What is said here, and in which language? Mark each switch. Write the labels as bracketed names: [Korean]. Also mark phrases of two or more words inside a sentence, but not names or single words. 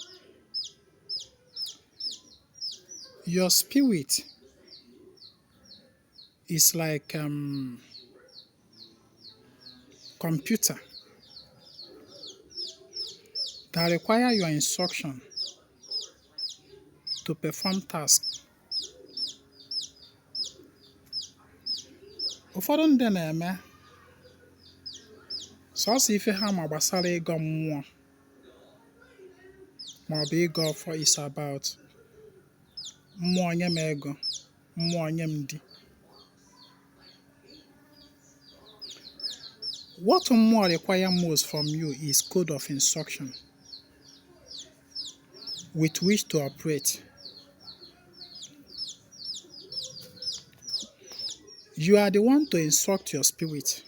[English] Your spirit is like computer that require your instruction to perform tasks. [Igbo] Ụfọdụ ndị na-eme sọsọ ife ha ma gbasara ịgọ mmụọ maọbụ ịgọ ọfọ [English] is about [Igbo] mmụọ nye m ego, mmụọ nye m di. [English] What mmụọ require most from you is code of instruction with which to operate. You are the one to instruct your spirit.